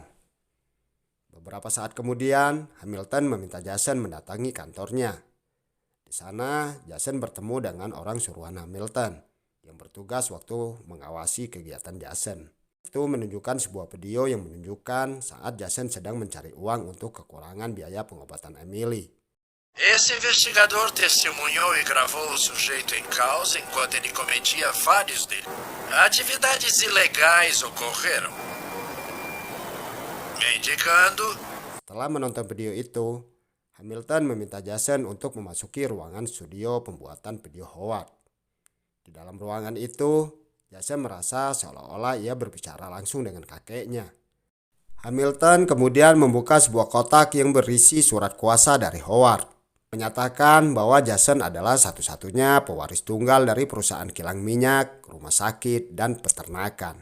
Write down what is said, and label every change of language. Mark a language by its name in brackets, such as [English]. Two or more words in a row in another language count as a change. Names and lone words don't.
[Indonesian] Beberapa saat kemudian, Hamilton meminta Jason mendatangi kantornya. Di sana, Jason bertemu dengan orang suruhan Hamilton yang bertugas waktu mengawasi kegiatan Jason. Itu menunjukkan sebuah video yang menunjukkan saat Jason sedang mencari uang untuk kekurangan biaya pengobatan Emily. [Portuguese] Esse investigador testemunhou e gravou o sujeito em causa enquanto ele cometia vários deles. Atividades ilegais ocorreram, indicando. [Indonesian] Setelah menonton video itu, Hamilton meminta Jason untuk memasuki ruangan studio pembuatan video Howard. Di dalam ruangan itu, Jason merasa seolah-olah ia berbicara langsung dengan kakeknya. Hamilton kemudian membuka sebuah kotak yang berisi surat kuasa dari Howard, menyatakan bahwa Jason adalah satu-satunya pewaris tunggal dari perusahaan kilang minyak, rumah sakit, dan peternakan.